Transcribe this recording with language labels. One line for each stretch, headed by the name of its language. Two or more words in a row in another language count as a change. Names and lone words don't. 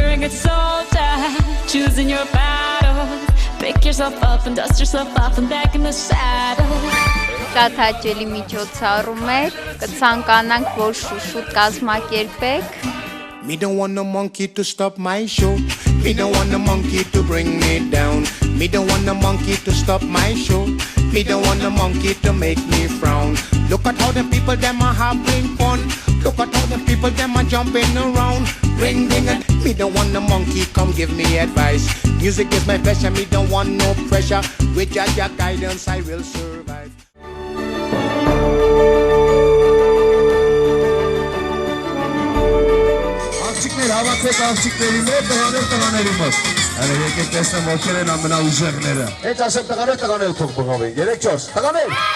English: foot soldier, choosing your battles. Pick yourself up and dust yourself off and back in the saddle.
Armenian: Շատ հաճելի միջոցառում է, կցանկանանք, որ շուշուտ կազմակերպեք։
English: Me don't want no monkey to stop my show. Me don't want no monkey to bring me down. Me don't want no monkey to stop my show. Me don't want no monkey to make me frown. Look at how the people them are having fun. Look at how the people them are jumping around. Ring ding and me don't want no monkey come give me advice. Music is my passion, me don't want no pressure. With your guidance I will survive.
Armenian: Աղջիկներ, հավաքեք աղջիկների մոտ, տղաներ տղաների մոտ։ Հələ եկեք տեսնեմ ովքեր են ամենաուժեղները։ Հենց ասեմ տղաներ թող բղավեն, 3-4, տղաներ։